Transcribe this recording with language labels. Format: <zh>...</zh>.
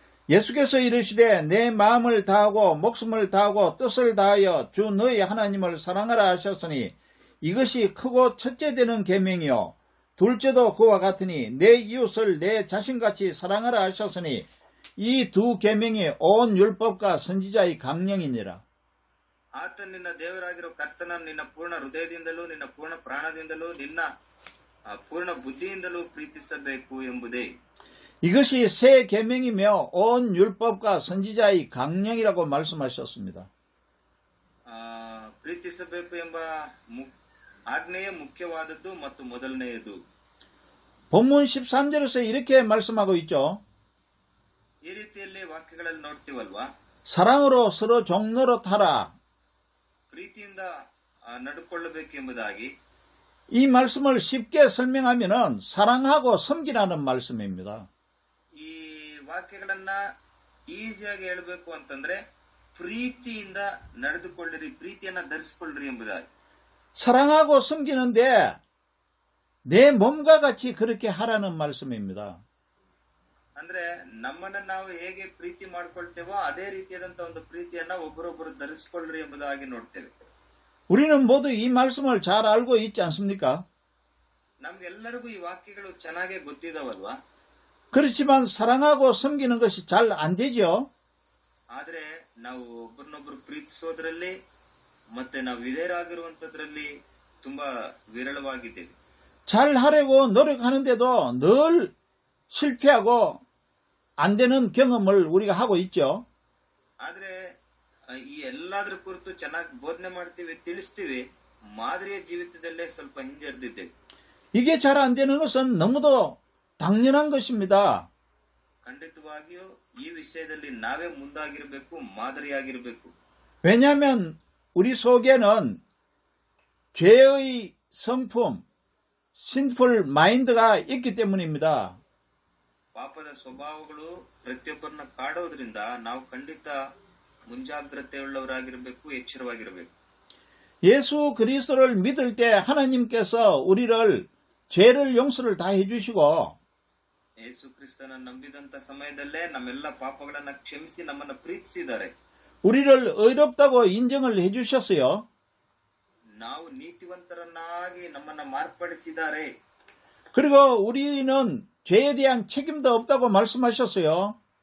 <ko>예수께서 이르시되 내 마음을 다하고 목숨을 다하고 뜻을 다하여 주 너희 하나님을 사랑하라 하셨으니 이것이 크고 첫째 되는 계명이요 둘째도 그와 같으니 내 이웃을 내 자신같이 사랑하라 하셨으니 이 두 계명이 온 율법과 선지자의 강령이니라.</ko> <kn>ಆತ ನಿನ್ನ ದೇವರಾಗಿರೋ ಕರ್ತನನ್ನು ನಿನ್ನ ಪೂರ್ಣ ಹೃದಯದಿಂದಲೂ ನಿನ್ನ ಪೂರ್ಣ ಪ್ರಾಣದಿಂದಲೂ ನಿನ್ನ ಪೂರ್ಣ ಬುದ್ಧಿಯಿಂದಲೂ ಪ್ರೀತಿಸಬೇಕು ಎಂಬುದೇ.</kn> <ko>이것이 새 계명이며 온 율법과 선지자의 강령이라고 말씀하셨습니다.</ko> <kn>ಪ್ರೀತಿಸಬೇಕು ಎಂಬ ಆಜ್ಞೆಯೇ ಮುಖ್ಯವಾದದ್ದು ಮತ್ತು ಮೊದಲನೆಯದು.</kn> <ko>본문 13절에서 이렇게 말씀하고 있죠.</ko> <kn>ಈ ರೀತಿಯಲ್ಲಿ ವಾಕ್ಯಗಳಲ್ಲಿ ನೋಡ್ತೀವಲ್ವಾ,</kn> <ko>사랑으로 서로 종로로 타라.</ko> <kn>ಪ್ರೀತಿಯಿಂದ ನಡ್ಕೊಳ್ಳಬೇಕೆಂಬುದಾಗಿ.</kn> <ko>이 말씀을 쉽게 설명하면은 사랑하고 섬기라는 말씀입니다.</ko> <kn>ಈ ವಾಕ್ಯಗಳನ್ನ ಈಸಿಯಾಗಿ ಹೇಳಬೇಕು ಅಂತಂದ್ರೆ ಪ್ರೀತಿಯಿಂದ ನಡೆದುಕೊಳ್ಳಿರಿ, ಪ್ರೀತಿಯನ್ನ ಧರಿಸಿಕೊಳ್ಳ್ರಿ ಎಂಬುದಾಗಿ.</kn> <ko>사랑하고 섬기는데 내 몸과 같이 그렇게 하라는 말씀입니다.</ko> <kn>ಅಂದ್ರೆ ನಮ್ಮನ್ನ ನಾವು ಹೇಗೆ ಪ್ರೀತಿ ಮಾಡ್ಕೊಳ್ತೇವೋ ಅದೇ ರೀತಿಯಾದಂತ ಒಂದು ಪ್ರೀತಿಯನ್ನ ಒಬ್ಬರೊಬ್ಬರು ಧರಿಸಿಕೊಳ್ಳ್ರಿ ಎಂಬುದಾಗಿ ನೋಡ್ತೇವೆ.</kn> <ko>우리는 모두 이 말씀을 잘 알고 있지 않습니까?</ko> <kn>ನಮ್ಗೆಲ್ಲರಿಗೂ ಈ ವಾಕ್ಯಗಳು ಚೆನ್ನಾಗೇ ಗೊತ್ತಿದಾವಲ್ವಾ.</kn> <ko>그렇지만 사랑하고 섬기는 것이 잘 안 되죠.</ko> <kn>ಆದ್ರೆ ನಾವು ಒಬ್ಬರನ್ನೊಬ್ಬರು ಪ್ರೀತಿಸೋದ್ರಲ್ಲಿ ಮತ್ತೆ ನಾವು ವಿಧೇಯರಾಗಿರುವಂತದ್ರಲ್ಲಿ ತುಂಬಾ ವಿರಳವಾಗಿದ್ದೇವೆ.</kn> <ko>잘 하려고 노력하는데도 늘 실패하고 안 되는 경험을 우리가 하고 있죠.</ko> <kn>ಆದ್ರೆ ಈ ಎಲ್ಲಾದ್ರ ಕುರಿತು ಚೆನ್ನಾಗಿ ಬೋಧನೆ ಮಾಡ್ತೀವಿ, ತಿಳಿಸ್ತೀವಿ, ಮಾದರಿಯ ಜೀವಿತದಲ್ಲೇ ಸ್ವಲ್ಪ ಹಿಂಜರಿದಿದ್ದೇವೆ.</kn> <ko>이게 잘 안 되는 것은 너무도 당연한 것입니다.</ko> <kn>ಖಂಡಿತವಾಗಿಯೂ ಈ ವಿಷಯದಲ್ಲಿ ನಾವೇ ಮುಂದಾಗಿರಬೇಕು, ಮಾದರಿಯಾಗಿರಬೇಕು.</kn> <ko>왜냐하면 우리 속에는 죄의 성품,</ko> <en>sinful mind</en> <ko>가 있기 때문입니다.</ko> <kn>ಪಾಪದ ಸ್ವಭಾವಗಳು ಪ್ರತಿಯೊಬ್ಬರನ್ನ ಕಾಡೋದ್ರಿಂದ ನಾವು ಖಂಡಿತ ಮುಂಜಾಗ್ರತೆಯುಳ್ಳವರಾಗಿರಬೇಕು, ಎಚ್ಚರವಾಗಿರಬೇಕು.</kn> <ko>예수 그리스도를 믿을 때 하나님께서 우리를 죄를 용서를 다 해주시고</ko> <kn>ಯೇಸು ಕ್ರಿಸ್ತನ ನಂಬಿದಂತ ಸಮಯದಲ್ಲೇ ನಮ್ಮೆಲ್ಲ ಪಾಪಗಳನ್ನ ಕ್ಷಮಿಸಿ ನಮ್ಮನ್ನ ಪ್ರೀತಿಸಿದ್ದಾರೆ.</kn> <ko>우리를 의롭다고 인정을 해주셨어요.</ko> <kn>ನಾವು ನೀತಿವಂತರನ್ನಾಗಿ ನಮ್ಮನ್ನ ಮಾರ್ಪಡಿಸಿದ್ದಾರೆ.</kn> <ko>그리고 우리는 죄에 대한 책임도 없다고 말씀하셨어요.</ko>